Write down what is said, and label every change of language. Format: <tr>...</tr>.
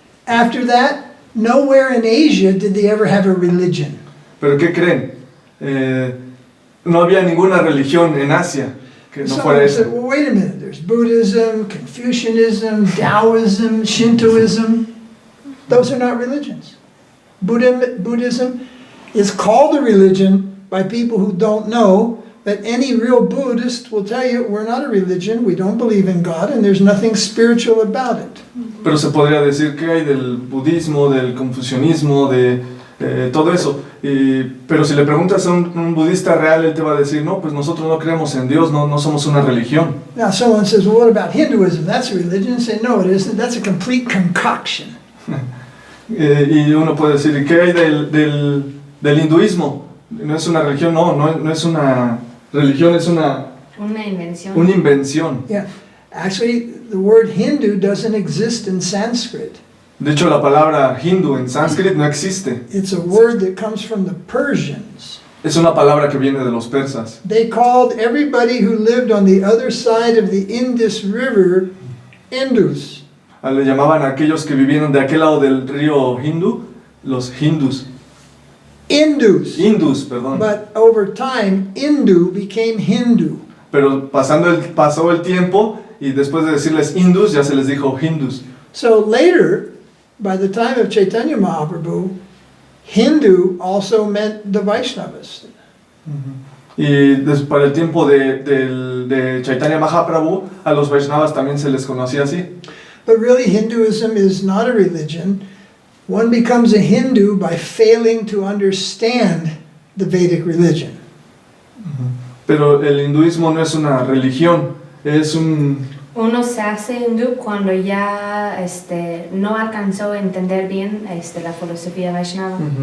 <en>After that, nowhere in Asia did they ever have a religion.</en> <es>¿Pero qué creen? No había ninguna religión en Asia que no fuera eso.</es> <en>Said, well, wait a minute, there's Buddhism, Confucianism, Taoism, Shintoism. Those are not religions. Buddhism is called a religion by people who don't know, but any real Buddhist will tell you we're not a religion, we don't believe in God, and there's nothing spiritual about it.</en> <es>Pero se podría decir que hay del budismo, del confucianismo, de todo eso. Pero si le preguntas a un budista real, él te va a decir, no, pues nosotros no creemos en Dios, no somos una religión.</es> <en>Now someone says, well, what about Hinduism? That's a religion. And say, no, it isn't. That's a complete concoction.</en> <es>Y uno puede decir, ¿y qué hay del hinduismo? No es una religión, no es una religión, es una invención. Una invención.</es> <en>Yeah, actually, the word Hindu doesn't exist in Sanskrit.</en> <es>De hecho, la palabra hindu en sánscrito no existe.</es> <en>It's a word that comes from the Persians.</en> <es>Es una palabra que viene de los persas.</es> <en>They called everybody who lived on the other side of the Indus River Indus.</en> <es>Le llamaban a aquellos que vivían de aquel lado del río Hindu, los hindus. Hindus, perdón.</es> <en>But over time, Hindu became Hindu.</en> <es>Pero pasó el tiempo y después de decirles hindus, ya se les dijo hindus.</es> <en>So later, by the time of Chaitanya Mahaprabhu, Hindu also meant the Vaishnavas.</en> <es>Y para el tiempo de Chaitanya Mahaprabhu, a los Vaishnavas también se les conocía así.</es> <en>But really, Hinduism is not a religion. One becomes a Hindu by failing to understand the Vedic religion.</en> <es>Pero el hinduismo no es una religión, es Uno se hace hindú cuando ya no alcanzó a entender bien la filosofía Vaishnava.</es>